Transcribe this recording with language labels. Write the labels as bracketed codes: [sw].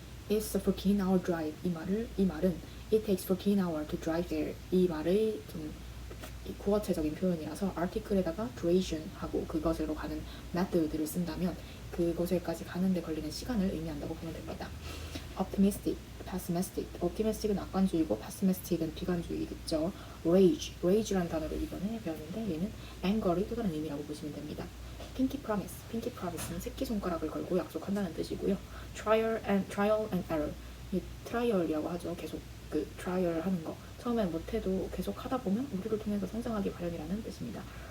[en] It's a 14-hour drive [ko] 이 말은 [en] It takes 14 hours to drive there [ko] 이 말의 좀 구어체적인 표현이라서 article에다가 duration 하고 그것으로 가는 method를 쓴다면 그곳에까지 가는데 걸리는 시간을 의미한다고 보면 됩니다. optimistic, pessimistic, optimistic은 낙관주의고 pessimistic은 비관주의겠죠. rage라는 단어를 이번에 배웠는데 얘는 anger의 또 다른 의미라고 보시면 됩니다. pinky promise는 새끼손가락을 걸고 약속한다는 뜻이고요. trial and error, 이 trial이라고 하죠. 계속 그 트라이얼 하는 거 처음엔 못해도 계속 하다 보면 우리를 통해서 성장하기 마련이라는 뜻입니다.